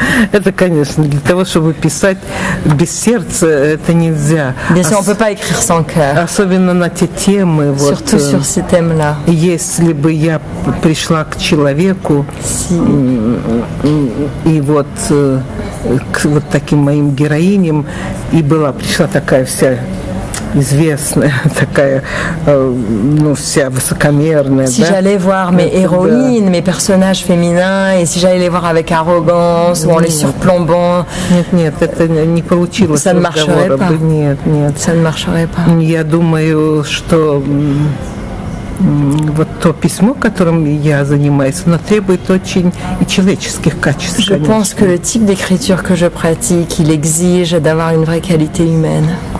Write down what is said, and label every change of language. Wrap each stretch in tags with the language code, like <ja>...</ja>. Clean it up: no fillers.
<ru>Это, конечно, для того, чтобы писать без сердца, это нельзя.</ru> <fr>Bien sûr, on peut pas écrire sans cœur.</fr> <ru>Особенно на те темы.</ru> <fr>Surtout sur ces thèmes-là.</fr> <ru>Если бы я пришла к человеку и вот к вот таким моим героиням, и пришла такая вся известная, такая, ну, вся высокомерная.</ru> <fr>Si j'allais voir mes héroïnes, mes personnages féminins, et si j'allais les voir avec arrogance ou en les surplombant,</fr> <ru>нет, это не получилось.</ru> <fr>Ça ne marcherait pas.</fr> <ru>Нет,</ru> <fr>ça ne marcherait pas.</fr> <ru>Я думаю, что вот то письмо, которым я занимаюсь, оно требует очень и человеческих качеств.</ru> <fr>Je pense que le type d'écriture que je pratique, il exige d'avoir une vraie qualité humaine.</fr>